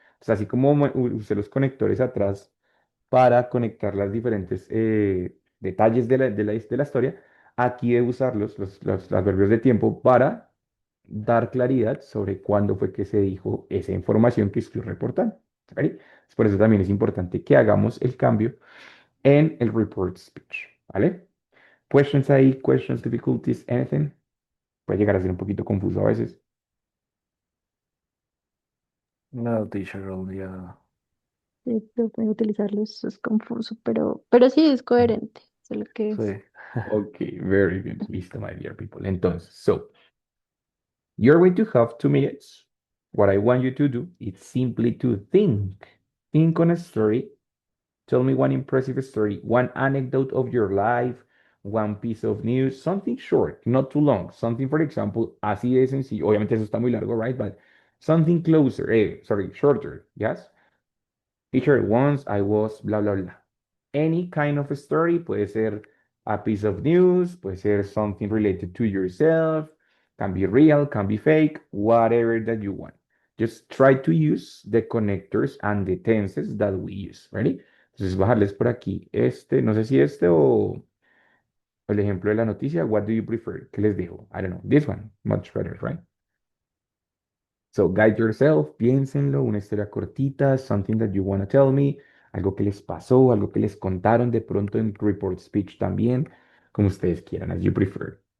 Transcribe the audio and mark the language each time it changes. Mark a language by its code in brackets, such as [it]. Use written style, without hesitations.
[es] Entonces, así como usé los conectores atrás para conectar las diferentes detalles de la historia, aquí debo usar los adverbios de tiempo para dar claridad sobre cuándo fue que se dijo esa información que estoy reportando. ¿Vale? Por eso también es importante que hagamos el cambio en el report speech, ¿vale? [en] Questions ahí, questions, difficulties, anything. [es] Puede llegar a ser un poquito confuso a veces. No, teacher, ya. Sí, profe, utilizarlos es confuso, pero sí es coherente. Solo que es. Sí. [en] Ok, very good. Listo, my dear people. Entonces, so, you're going to have 2 minutes. What I want you to do is simply to think. Think on a story. Tell me one impressive story, one anecdote of your life, one piece of news, something short, not too long. Something, for example, [es] así de sencillo. Obviamente eso está muy largo, right? [en] But something closer, shorter, yes? Teacher, once I was blah, blah, blah. Any kind of story, [es] puede ser [en] a piece of news, puede ser something related to yourself, can be real, can be fake, whatever that you want. Just try to use the connectors and the tenses that we use, ready? [es] Entonces, bajarles por aquí no sé si o el ejemplo de la noticia, [en] what do you prefer? [es] ¿Qué les digo? [en] I don't know, this one, much better, right? So guide yourself, [es] piénsenlo, una historia cortita, [en] something that you want to tell me, [es] algo que les pasó, algo que les contaron de pronto en report speech también, como ustedes quieran, [en] as you prefer.